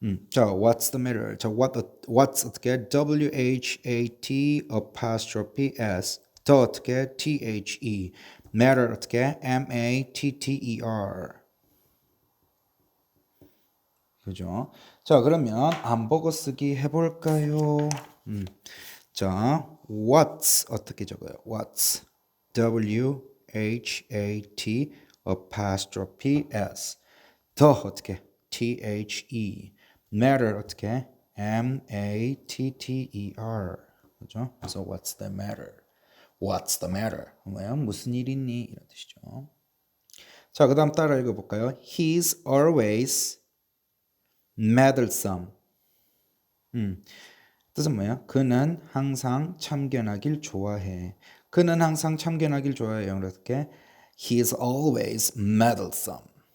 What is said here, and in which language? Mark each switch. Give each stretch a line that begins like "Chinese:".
English: 자, what's the matter? 자, what's 어떻게? W-H-A-T apostrophe S. 더 어떻게? T-H-E. matter 어떻게? M-A-T-T-E-R.
Korean: 그죠? 자, 그러면 안 보고 쓰기 해볼까요? 자, what's 어떻게 적어요?
English: what's W-H-A-T apostrophe S. 더 어떻게? T-H-E. matter 어떻게? M-A-T-T-E-R. 그죠? 그래서 what's the matter? What's the matter?
Korean: 뭐야? 무슨 일 있니? 이런 뜻이죠. 자, 그 다음 따라 읽어볼까요?
English: He's always meddlesome.
Korean: 뜻은 뭐야? 그는 항상 참견하길 좋아해. 그는 항상 참견하길 좋아해. 영어로 어떻게?
English: He is always meddlesome.